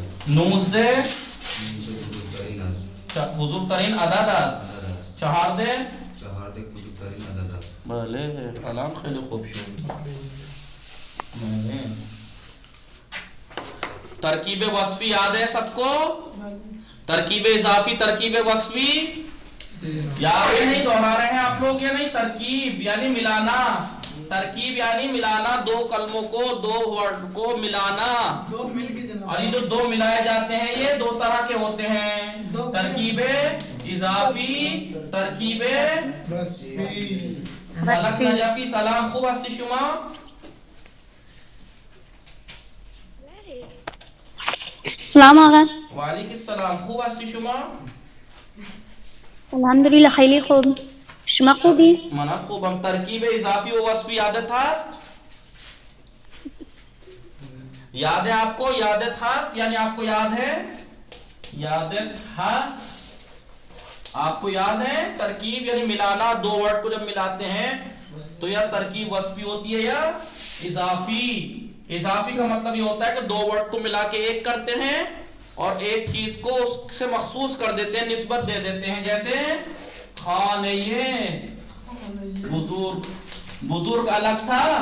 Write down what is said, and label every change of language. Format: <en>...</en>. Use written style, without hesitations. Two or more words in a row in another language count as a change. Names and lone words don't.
<fa>19 بزرگترین است. بزرگترین عدد است. 14 کوچکترین عدد است. بله الان خیلی خوب شد. بله</fa> <ur>ترکیب وصفی یاد ہے سب کو؟ ترکیب اضافی ترکیب وصفی یاد ہے؟ نہیں دہرا رہے ہیں آپ لوگ یا نہیں؟ ترکیب یعنی ملانا، ترکیب یعنی ملانا، دو کلموں کو، دو ورڈ کو ملانا، اور یہ جو دو ملائے جاتے ہیں یہ دو طرح کے ہوتے ہیں، ترکیب اضافی، ترکیب</ur> <fa>ملک نجفی سلام، خوب هستی شما؟ سلام آقا. وعلیکم السلام، خوب هستی شما؟ الحمدلله خیلی خوب. شما خوبی؟ منم خوبم. ترکیب اضافی و وصفی یادت هست؟</fa> <ur>یاد ہے آپ کو؟</ur> <fa>یادت هست</fa> <ur>یعنی آپ کو یاد ہے؟</ur> <fa>یادت هست</fa> <ur>آپ کو یاد ہے؟ ترکیب یعنی ملانا، دو ورڈ کو جب ملاتے ہیں تو یا ترکیب وصفی ہوتی ہے یا اضافی. اضافی کا مطلب یہ ہوتا ہے کہ دو ورڈ کو ملا کے ایک کرتے ہیں اور ایک چیز کو اس سے مخصوص کر دیتے ہیں، نسبت دے دیتے ہیں، جیسے</ur> <fa>خانہ بزرگ،</fa> <ur>بزرگ الگ تھا.</ur>